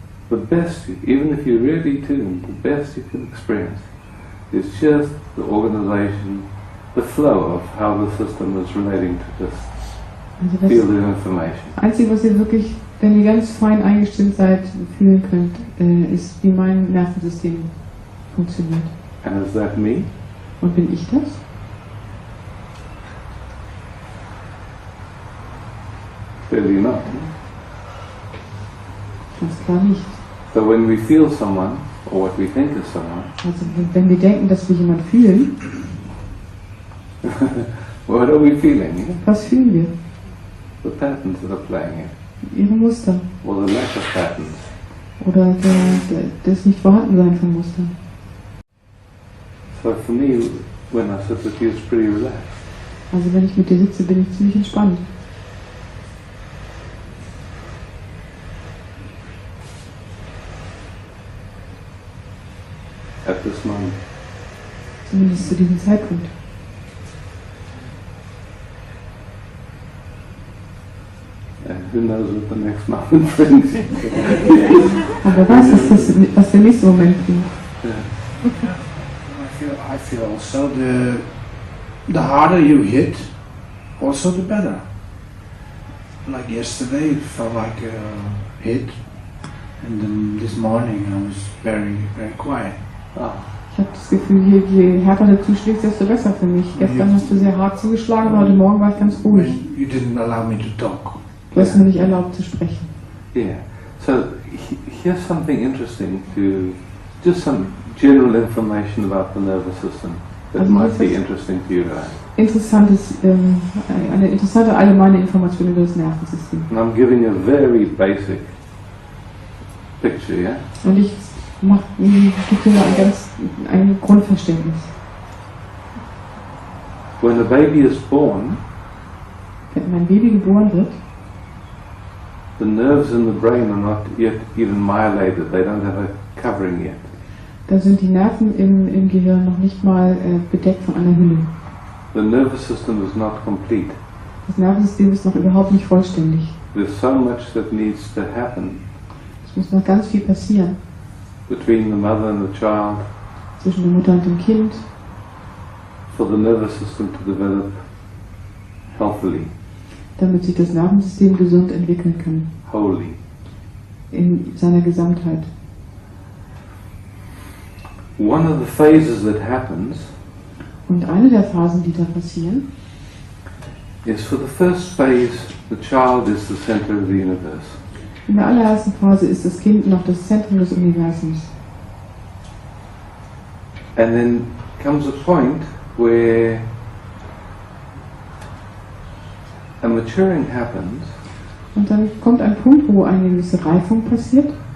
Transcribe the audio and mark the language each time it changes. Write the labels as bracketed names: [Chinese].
[English] The best, even if you're really tuned, the best you can experience is just the organization, the flow of how the system is relating to this [German] Also [English] field [German] das [English] of information. [German] Einzige, was ihr wirklich, wenn ihr ganz fein eingestimmt seid, fühlen könnt, ist, wie mein Nervensystem funktioniert. [English] And is that me? [German] Und bin ich das? [English] Clearly not. [German] Ganz klar nicht. [English] So when we feel someone, or what we think is someone, [German] Also wenn wir denken, dass wir jemanden fühlen, [English] what are we feeling? Yeah? [German] was fühlen wir? [English] The patterns that are playing it, [German] Ihre Muster. [English] or the lack of patterns. [German] Oder das Nicht-Vorhandensein von Mustern. [English] So for me, when I sit with you, it's pretty relaxed. [German] Also wenn ich mit dir sitze, bin ich ziemlich entspannt. [English] At this moment. [German] Zumindest zu diesem Zeitpunkt. [English] And who knows what the next moment brings. [German] Aber wer weiß, was der nächste Moment bringt. [English] I feel also the harder you hit, also the better. Like yesterday, it felt like a hit, and then this morning I was very, very quiet. [German] Ich habe das Gefühl, je härter du zuschlägst, desto besser für mich. Gestern hast du sehr hart zugeschlagen, aber heute Morgen war ich ganz ruhig. [English] You didn't allow me to talk. [German] Du hast mir nicht erlaubt zu sprechen. [English] Yeah. So here's something interesting just some general information about the nervous system that [German] Also [English] might be [German] das ist [English] interesting to you guys. [German] Eine interessante allgemeine Information über das Nervensystem. [English] And I'm giving you a very basic picture, yeah? [German] Und ich gebe dir ein Grundverständnis. [English] When a baby is born, [German] Wenn mein Baby geboren wird, [English] the nerves in the brain are not yet even myelated. They don't have a covering yet. [German] da sind die Nerven im Gehirn noch nicht mal bedeckt von einer Hülle. [English] The nervous system is not complete. [German] Das Nervensystem ist noch überhaupt nicht vollständig. [English] There's so much that needs to happen [German] Es muss noch ganz viel passieren [English] between the mother and the child [German] zwischen der Mutter und dem Kind, [English] for the nervous system to develop healthily, [German] damit sich das Nervensystem gesund entwickeln kann, [English] wholly. [German] in seiner Gesamtheit. [English] One of the phases that happens [German] Und eine der Phasen, die da passieren, [English] is for the first phase, the child is the center of the universe. [German] in der allerersten Phase ist das Kind noch das Zentrum des Universums. [English] And then comes a point where a maturing happens, [German] Und dann kommt ein Punkt, wo eine gewisse Reifung passiert.